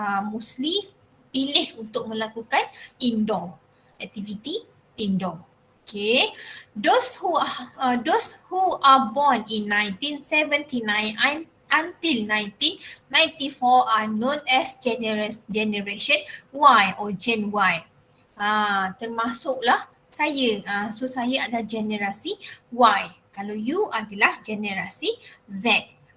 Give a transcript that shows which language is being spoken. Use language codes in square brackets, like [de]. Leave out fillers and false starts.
[ms] Mostly pilih untuk melakukan indoor activity, indoor. [en] Okay, those who are born in 1979 until 1994 are known as generation Y or Gen Y. [ms] Termasuklah saya. So saya adalah generasi Y. Kalau you adalah generasi Z.